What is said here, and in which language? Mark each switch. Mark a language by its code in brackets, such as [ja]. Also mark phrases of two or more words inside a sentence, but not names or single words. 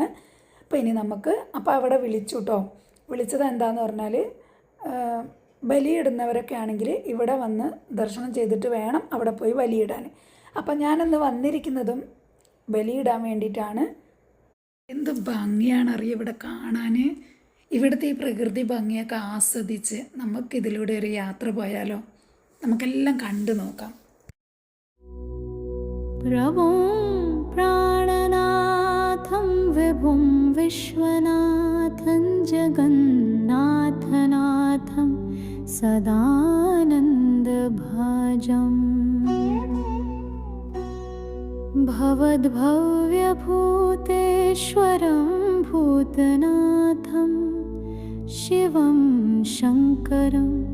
[ml] അപ്പോൾ ഇനി നമുക്ക് അവിടെ വിളിച്ചു കേട്ടോ. വിളിച്ചത് എന്താണെന്ന് പറഞ്ഞാൽ ബലിയിടുന്നവരൊക്കെ ആണെങ്കിൽ ഇവിടെ വന്ന് ദർശനം ചെയ്തിട്ട് വേണം അവിടെ പോയി ബലിയിടാൻ. അപ്പം ഞാനിന്ന് വന്നിരിക്കുന്നതും ബലിയിടാൻ വേണ്ടിയിട്ടാണ്. എന്ത് ഭംഗിയാണ് അറിയാം ഇവിടെ കാണാൻ. ഇവിടുത്തെ ഈ പ്രകൃതി ഭംഗിയൊക്കെ ആസ്വദിച്ച് നമുക്കിതിലൂടെ ഒരു യാത്ര പോയാലോ? നമുക്കെല്ലാം കണ്ടു നോക്കാം. [sa] प्रभुं प्राणनाथं विभुं विश्वनाथं जगन्नाथनाथं सदानन्दभाजम् भवद्भव्यभूतेश्वरं भूतनाथं शिवं शङ्करं